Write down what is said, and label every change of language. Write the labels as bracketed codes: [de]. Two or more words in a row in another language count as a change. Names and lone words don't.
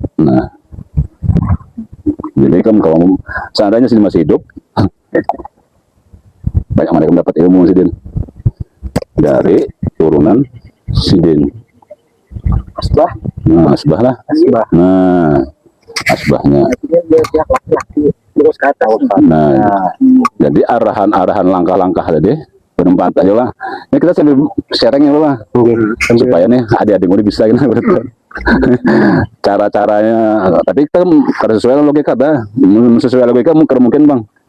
[bjn] Nah jadi kan kalau seandainya Sidin masih hidup banyak mereka mendapat ilmu Sidin dari turunan Sidin. Asbah. Nah, asbah lah. Asbah. Nah, asbahnya. Artinya dia pihak laki-laki terus ke atas. Nah, jadi arahan langkah-langkah tadi berempat aja lah. Ini kita sambil sharing ya lah, supaya nih adik-adik muda bisa gitu. Cara-caranya. Tapi kita kalau sesuai logika dah, sesuai logika mungkin bang.